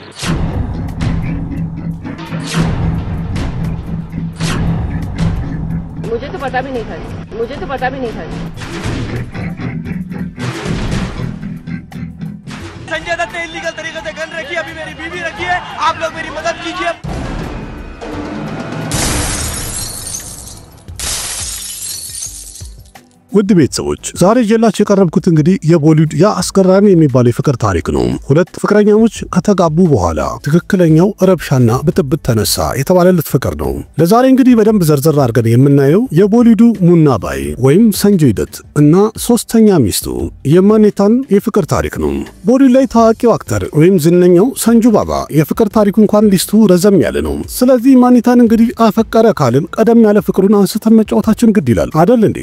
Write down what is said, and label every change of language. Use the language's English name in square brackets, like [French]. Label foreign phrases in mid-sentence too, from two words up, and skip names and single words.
[Hindi] मुझे तो पता भी नहीं था संजय दत्त ने इलीगल तरीके से गन रखी अभी मेरी बीवी रखी है आप लोग मेरी मदद कीजिए [Amharic] ውድ ቤተሰቦች ዛሬ ጀላችሁ የቀረብኩት እንግዲህ የቦሊውድ ያ አስገራሚ የሚባል የፍቅር ታሪክ ነው። ሁለት ፍቅረኛሞች ከተጋቡ በኋላ ትክክለኛው ረብሻና ብጥብጥ ተነሳ የተባለለት ፍቅር ነው። ለዛሬ እንግዲህ በደንብ ዘርዘር አድርገን የምናየው የቦሊውዱ ሙና ባይ ወይም ሰንጀይ ደት እና ሶስተኛ ሚስቱ የማኔታን የፍቅር ታሪክ ነው። ቦሊውድ ላይ ታዋቂው አክተር ወይም ዝነኛው ሰንጁ ባባ የፍቅር ታሪኩ እንኳን ሊስቱ ረዘም ያለ ነው። ስለዚህ ማኔታን እንግዲህ አፈቀረ ካልን ቀደም ያለ ፍቅሩን አንስተን መጫወታችን ግድ ይላል አይደል እንዴ?